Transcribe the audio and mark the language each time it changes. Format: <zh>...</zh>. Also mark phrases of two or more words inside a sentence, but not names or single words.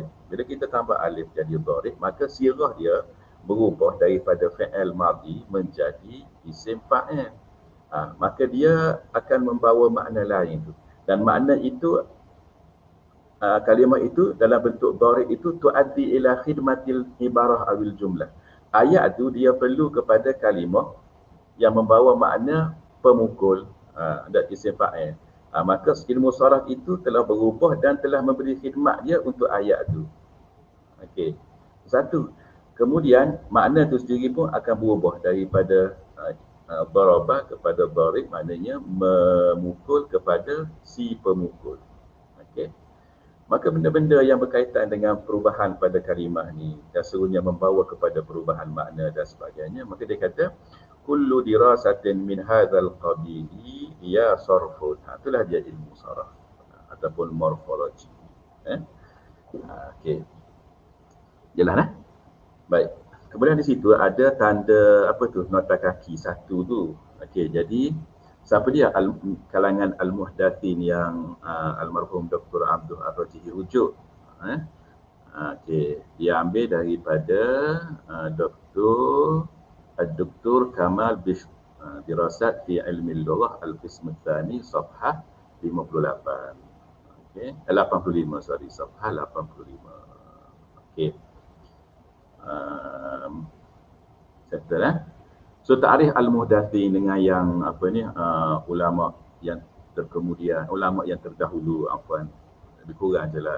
<ms>Bila kita tambah alif jadi darib, maka sirah dia berubah daripada</ms> <ar>فعل ماضي</ar> <ms>menjadi</ms> <ar>اسم فاعل.</ar> <ms>Maka dia akan membawa makna lain tu. Dan makna itu, kalimah itu dalam bentuk darib itu</ms> <ar>تؤدي إلى خدمة العبارة أو الجملة.</ar> <ms>Ayat tu dia perlu kepada kalimah yang membawa makna pemukul dan</ms> <ar>اسم فاعل.</ar> <ms>Maka ilmu saraf itu telah berubah dan telah memberi khidmat dia untuk ayat itu. Okey. Satu. Kemudian makna itu sendiri pun akan berubah daripada daraba kepada darib, maknanya memukul kepada si pemukul. Okey. Maka benda-benda yang berkaitan dengan perubahan pada kalimah ni dan serunya membawa kepada perubahan makna dan sebagainya, maka dia kata</ms> <ar>كل دراسة من هذا القبيل يا صرف.</ar> <ms>Itulah dia ilmu saraf ataupun morfologi. Okey. Jelas Baik. Kemudian di situ ada tanda apa tu? Nota kaki satu tu. Okey, jadi siapa dia kalangan al-muhdatsin yang almarhum Dr. Abdul Ar-Rajihi rujuk? Okey, dia ambil daripada Dr. Kamal Bishr,</ms> <ar>دراسات في علم اللغة القسم الثاني صفحة 58.</ar> <ms>Okey, 85 sorry, safhah 85. Okey.</ms> <en>Settle So</en> <ar>تعريف المحدثين</ar> <ms>dengan yang apa ni ulama yang terkemudian, ulama yang terdahulu, lebih kurang jelah.</ms>